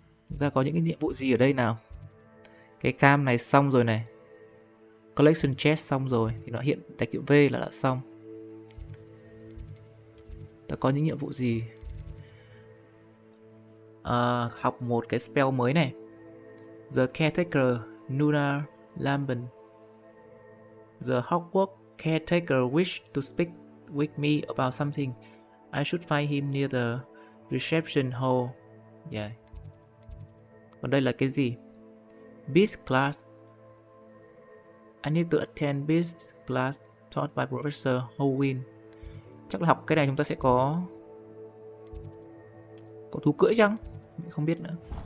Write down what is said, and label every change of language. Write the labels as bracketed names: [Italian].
[Vietnamese] Chúng ta có những cái nhiệm vụ gì ở đây nào? Cái cam này xong rồi này. Collection chest xong rồi thì nó hiện đánh chữ V là đã xong. Ta có những nhiệm vụ gì? Học một cái spell mới này. [English] The Caretaker Lunar Lambent. The Hogwart Caretaker wish to speak with me about something. I should find him near the reception hall. Yeah. [Vietnamese] Còn đây là cái gì? [English] Beast class. I need to attend Beast class taught by Professor Howin. [Vietnamese] Chắc là học cái này chúng ta sẽ có thú cưỡi chăng? Không biết nữa.